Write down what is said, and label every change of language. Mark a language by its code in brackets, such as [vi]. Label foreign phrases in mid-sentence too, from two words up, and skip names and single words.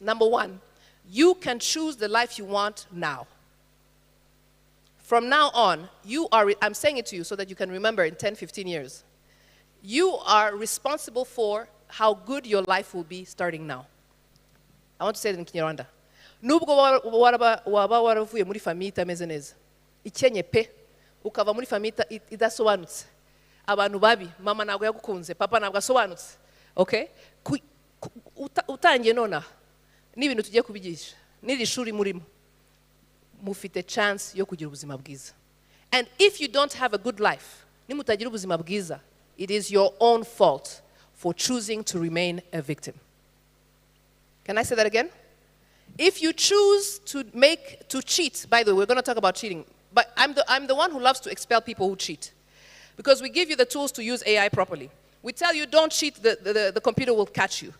[en] Number one, you can choose the life you want now. From now on, I'm saying it to you so that you can remember in 10, 15 years. You are responsible for how good your life will be starting now. I want to say it in Kinyarwanda. [rw] Nubwo waba waravuye muri famille itameze neza. Ikenye pe, ukava muri famille idasobanutse. Abantu babi, mama ntabwo yagukunze, papa ntabwo asobanutse. [en] Okay? [rw] Utangiye nona, n'ibintu tugiye kubigisha. N'iri shuri murimo. Mufite chance yo kugira ubuzima bwiza. [en] And if you don't have a good life, [rw] nimutagira ubuzima bwiza, [en] it is your own fault for choosing to remain a victim. Can I say that again? If you choose to cheat, by the way, we're going to talk about cheating, but I'm the one who loves to expel people who cheat. Because we give you the tools to use AI properly. We tell you don't cheat, the computer will catch you.